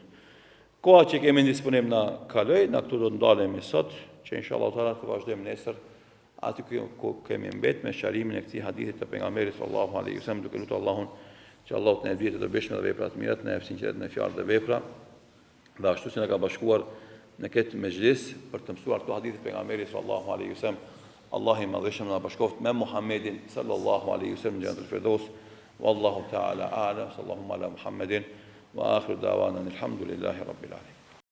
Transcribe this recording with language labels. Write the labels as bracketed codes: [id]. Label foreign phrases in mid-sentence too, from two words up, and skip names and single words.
[sq] Koha që kemi disponim na kaloj, na këtu do të ndalemi sot, që [ar] إن شاء الله تعالى [sq] të vazhdojmë nesër aty ku kemi mbet me sqarimin e këtij hadithit të pejgamberit [ar] صلى الله عليه وسلم, [sq] duke lutur Allahun që Allahu të na bëjë të dobishme dhe vepra të mira, të na jap sinqeritet në fjalë dhe vepra, dhe ashtu si na ka bashkuar në këtë mezhlis për të mësuar këto hadithe të pejgamberit [ar] صلى الله عليه وسلم. [sq] Allah i madhëshëm na bashkoft me Muhammedin [ar] صلى الله عليه وسلم [sq] në Jannatul Firdaus. [ar] والله تعالى أعلم، صلى الله على محمد وآخر دعوانا الحمد لله رب العالمين.